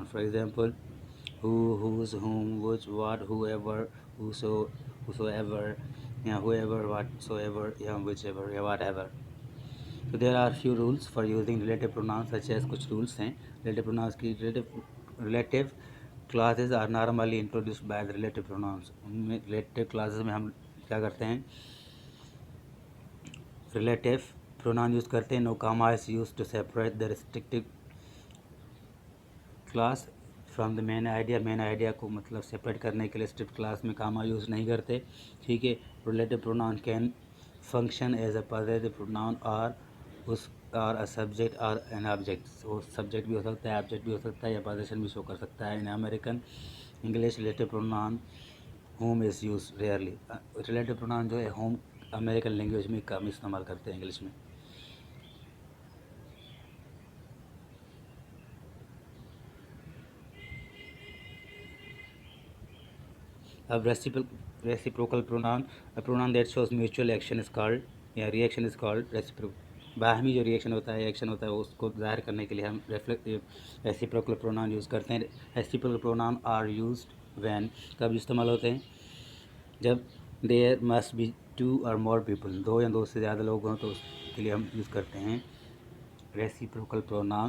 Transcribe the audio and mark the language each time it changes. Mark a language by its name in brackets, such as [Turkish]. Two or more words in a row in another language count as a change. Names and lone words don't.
[English] For example, who, whose, whom, which, what, whoever, whoso, whosoever, yeah, whoever, whatsoever, yeah, whichever, yeah, whatever. So there are few rules for using relative pronouns, such as कुछ rules हैं relative pronouns की. relative clauses are normally introduced by the relative pronouns. [Hindi] उनमें [English] relative clauses [Hindi] में हम क्या करते हैं, [English] relative pronoun [Hindi] यूज़ करते हैं. [English] No comma is used to separate the restrictive clause from the main idea. main idea [Hindi] को मतलब सेपरेट करने के लिए [English] strict class [Hindi] में [English] comma use [Hindi] नहीं करते, ठीक है. [English] relative pronoun can function as a positive pronoun or us or a subject or an object. [Hindi] वो सब्जेक्ट भी हो सकता है, ऑब्जेक्ट भी हो सकता है, या पोजीशन भी शो कर सकता है. [English] in American English relative pronoun whom is use rarely. relative pronoun [Hindi] जो है होम [English] American language [Hindi] में कम इस्तेमाल करते हैं इंग्लिश में. [English] A reciprocal pronoun, a pronoun that shows mutual action is called, या reaction is called reciprocal. [Hindi] बाहमी जो रिएक्शन होता है, एक्शन होता है, उसको ज़ाहिर करने के लिए हम [English] reciprocal pronoun use [Hindi] करते हैं. [English] reciprocal pronoun are used when, [Hindi] कब इस्तेमाल होते हैं, जब [English] there must be two or more people, [Hindi] दो या दो से ज़्यादा लोग हों तो उसके लिए हम यूज़ करते हैं [English] reciprocal pronoun.